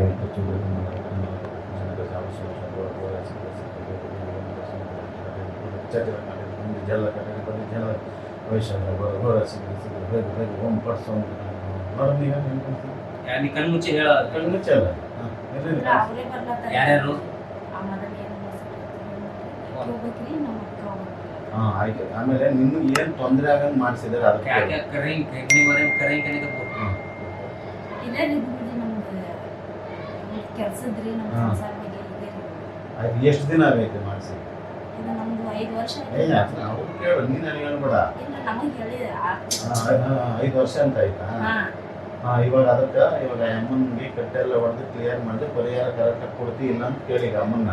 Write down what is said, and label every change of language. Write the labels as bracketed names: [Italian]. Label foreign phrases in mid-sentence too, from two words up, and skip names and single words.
[Kannada] ನೀ ಕಣ್ಣು ಮುಚ್ಚಿ ಹೇಳ ಅವರೇ ಬರ್ಲತ್ತಾರ ಯಾರ್ಯಾರು ಆ ಮದನ್ ಏನು ಹೋಗ್ಬೇಕ್ರಿ ನಮ್ಮ ಅಕ್ಕ ಹೋಗ್ಬೇಕು. ಹಾಂ ಆಯ್ತು. ಆಮೇಲೆ ನಿಮ್ಗೆ ಏನು ತೊಂದರೆ ಆಗಂಗೆ ಮಾಡಿಸಿದಾರೆ ಅದಕ್ಕೆ [Hindi] क्या क्या करेंगे कितनी बार हम करेंगे नहीं तो बोल [Kannada] ಇದೇ ರೀ ಗುರುಜಿ ನಮ್ದು ಕೆಲ್ಸದ್ರಿ ನಮ್ಮ ಹಾ. ಸಂಸಾರ ಬಗ್ಗೆ ಇದೆ ರೀ. ಆಯ್ತು. ಎಷ್ಟು ದಿನ ಆಗೈತೆ ಮಾಡಿಸಿ? ಇದು ನಮ್ದು 5 ವರ್ಷ ಏ ಆಯ್ತು. ಅವ್ರು ಕೇಳು, ನೀನು ನನಗೆ ಹೇಳ್ಬೇಡ. ಇಲ್ಲ ನಮಗೆ ಹೇಳಿ 5 ವರ್ಷ ಅಂತ ಆಯ್ತಾ? ಹಾ ಇವಾಗ ಅದಕ್ಕೆ ಇವಾಗ ಅಮ್ಮನಿಗೆ ಕಟ್ಟೆಲ್ಲ ಹೊಡೆದು ಕ್ಲಿಯರ್ ಮಾಡಿದ್ರೆ ಪರಿಹಾರ ಕರೆಕ್ಟಾಗಿ ಕೊಡ್ತಿ ಇಲ್ಲ ಅಂತ ಕೇಳಿ ಈಗ ಅಮ್ಮನ್ನ.